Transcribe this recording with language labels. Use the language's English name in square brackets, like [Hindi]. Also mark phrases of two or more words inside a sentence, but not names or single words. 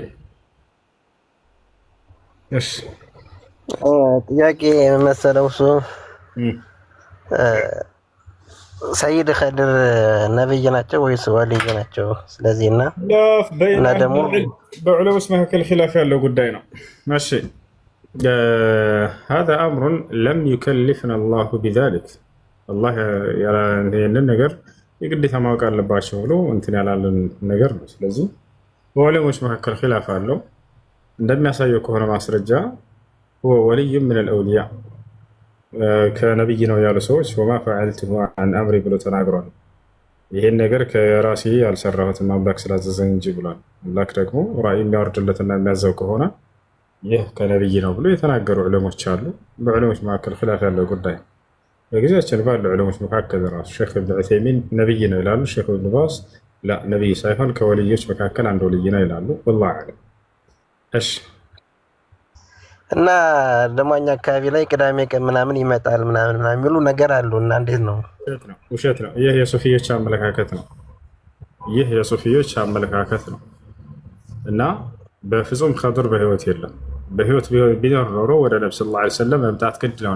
[Amharic] እሺ ጥያቄ መሰለው እሱ ሰይድ ኸድር ነብይ ናቸው ወይስ ወልይ ናቸው? ስለዚህ እና ደግሞ በዑለሞች መካከል ኺላፍ ያለው ጉዳይ ነው። እሺ [Arabic] هذا امر لم يكلفنا الله بذلك الله [Amharic] ይሄንን ነገር የግዴታ ማወቅ አለባቸው ብሎ እንትን ያላለን ነገር ነው። ስለዚህ በዑለሞች መካከል ኺላፍ አለው። እንደሚያሳየው ከሆነ ማስረጃ [Arabic] هو ولي من الاولياء [Amharic] ከነብይ ነው ያሉ ሰዎች [Arabic] وما فعلته عن امري [Amharic] ብሎ ተናግሯል። ይሄን ነገር ከራሴ ያልሰራሁትን አምላክ ስላዘዘኝ እንጂ ብሏል። አምላክ ደግሞ ራእይ የሚያወርድለትና የሚያዘው ከሆነ ይህ ከነብይ ነው ብሎ የተናገሩ ዑለሞች አሉ። በዑለሞች መካከል ኺላፍ ያለው ጉዳይ በጊዜያችን ባሉ ዑለሞች መካከል ራሱ ሼክ ኢብኑ ዑሰይሚን ነብይ ነው ይላሉ። ሼክ ኢብኑ ባስ ላ ነብይ ሳይሆን ከወልዮች መካከል አንዱ ወልይ ነው ይላሉ። [Arabic] والله اعلم። [Amharic] እሺ እና ደግሞ እኛ አካባቢ ላይ ቅዳሜ ቀን ምናምን ይመጣል ምናምን የሚሉ ነገር አሉ። እና እንዴት ነው? ውሸት ነው። ይህ የሱፊዮች አመለካከት ነው። ይህ የሱፊዮች አመለካከት ነው እና በፍጹም ኸድር በህይወት የለም። በህይወት ቢኖር ኖሮ ወደ ነብዩ [Arabic] صلى الله عليه وسلم [Amharic] መምጣት ግድ ይለው